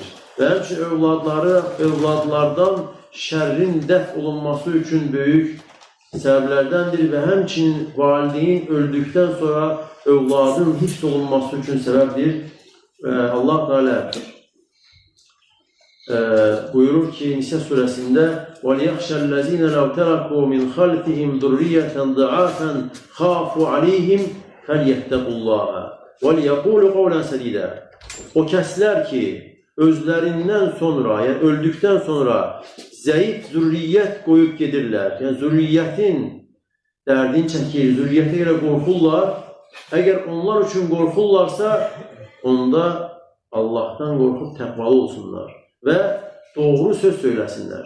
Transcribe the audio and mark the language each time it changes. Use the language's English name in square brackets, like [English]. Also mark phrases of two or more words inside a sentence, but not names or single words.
[Azerbaijani] Və həmçinin övladlardan şərrin dəf olunması üçün böyük səbəblərdəndir və həmçinin valideyn öldükdən sonra övladın hifz olunması üçün səbəbdir. Allah Teala buyurur ki, Nisə surəsində [Arabic] وَلْيَخْشَ الَّذ۪ينَ لَوْ تَرَكُوا مِنْ خَلْفِهِمْ ذُرِّيَّةً ضَعَافًا خَافُوا عَلَيْهِمْ فَلْيَتَّقُوا اللّٰهَ وَلْيَقُولُوا قَوْلًا سَد۪يدًا. [Azerbaijani] O kəslər ki, özlərindən sonra, yəni öldükdən sonra zəif zürriyyət qoyub gedirlər. Yəni zürriyyətin dərdini çəkir, zürriyyətə görə qorxurlar. Əgər onlar üçün qorxurlarsa, onda Allahdan qorxub təqvalı olsunlar və doğru söz söyləsinlər.